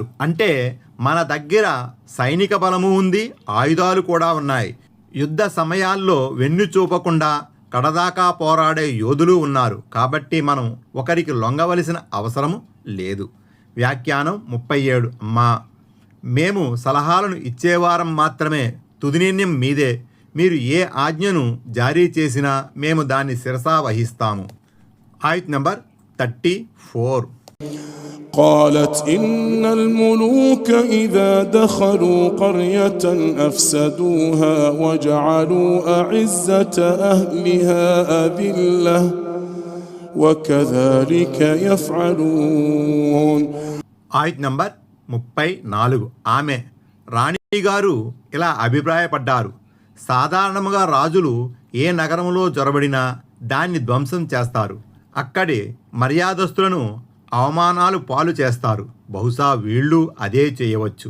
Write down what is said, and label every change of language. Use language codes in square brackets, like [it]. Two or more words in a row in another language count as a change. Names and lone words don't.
[te] అంటే మన దగ్గర సైనిక బలము ఉంది, ఆయుధాలు కూడా ఉన్నాయి, యుద్ధ సమయాల్లో వెన్ను చూపకుండా కడదాకా పోరాడే యోధులు ఉన్నారు, కాబట్టి మనం ఒకరికి లొంగవలసిన అవసరము లేదు. వ్యాఖ్యానం 37. అమ్మా, మేము సలహాలను ఇచ్చేవారం మాత్రమే, తుది నిర్ణయం మీదే, మీరు ఏ ఆజ్ఞను జారీ చేసినా మేము దాన్ని శిరసా వహిస్తాము. ఆయత్ నంబర్ 34. [ar] قالت إن الملوك إذا دخلوا قرية أفسدوها وجعلوا أعزة أهلها أذلة وكذلك يفعلون. [te] ఆయత్ నంబర్ 34. ఆమె రాణిగారు ఇలా అభిప్రాయపడ్డారు, సాధారణంగా రాజులు ఏ నగరంలో జొరబడినా దాన్ని ధ్వంసం చేస్తారు, అక్కడి మర్యాదస్తులను అవమానాలు పాలు చేస్తారు, బహుశా వీళ్ళు అదే చేయవచ్చు.